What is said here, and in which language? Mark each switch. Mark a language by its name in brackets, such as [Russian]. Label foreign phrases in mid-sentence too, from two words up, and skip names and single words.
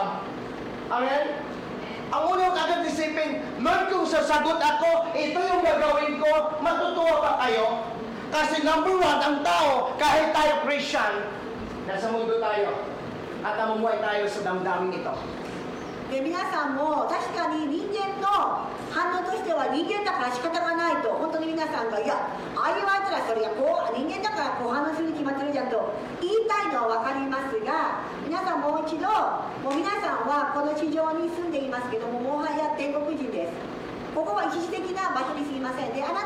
[Filipino] Amen? Ang unang kagad isipin, Lord, kung sasagot ako, ito yung gagawin ko, matutuwa ba kayo? Kasi [English] number one, [Filipino] ang tao, kahit tayo Christian, nasa mundo tayo at namumuhay tayo sa damdamin ito. [Japanese] で皆さんも確かに人間の反応としては人間だから仕方がないと本当に皆さんがいやああ言われたらそれやこう人間だからこう反応するに決まってるじゃんと言いたいのは分かりますが皆さんもう一度もう皆さんはこの地上に住んでいますけどももはや天国人ですここは一時的な場所にすぎませんであな